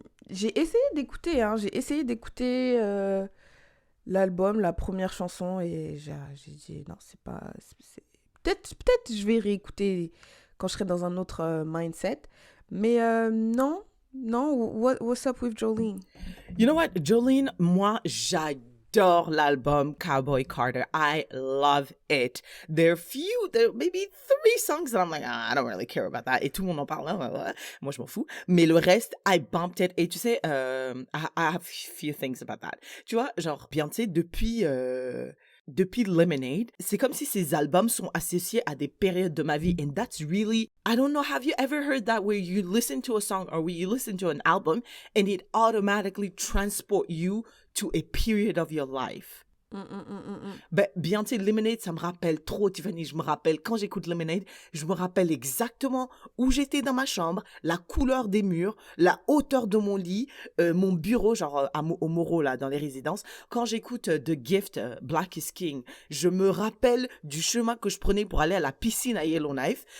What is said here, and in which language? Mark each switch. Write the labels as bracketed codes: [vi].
[fr] J'ai essayé d'écouter, l'album, la première chanson, et j'ai dit non, c'est pas... Peut-être je vais réécouter quand je serai dans un autre mindset. Mais non, [en] what's up with Jolene? You know what? Jolene, [fr] moi, j'adore l'album [en] Cowboy Carter. I love it. There are maybe 3 songs that I'm like, I don't really care about that. [fr] Et tout le monde en parle. Moi, je m'en fous. Mais le reste, [en] I bumped it. [fr] Et tu sais, [en] I have few things about that. [fr] Tu vois, genre, Beyoncé, depuis Lemonade, c'est comme si ces albums sont associés à des périodes de ma vie. [en] And that's really, I don't know, have you ever heard that where you listen to a song or where you listen to an album and it automatically transport you to a period of your life? [fr] Ben, Beyoncé Lemonade, ça me rappelle trop, Tiffany. Je me rappelle, quand j'écoute Lemonade, je me rappelle exactement où j'étais dans ma chambre, la couleur des murs, la hauteur de mon lit, mon bureau, genre au Moreau, là, dans les résidences. Quand j'écoute The Gift, Black is King, je me rappelle du chemin que je prenais pour aller à la piscine à Yellowknife.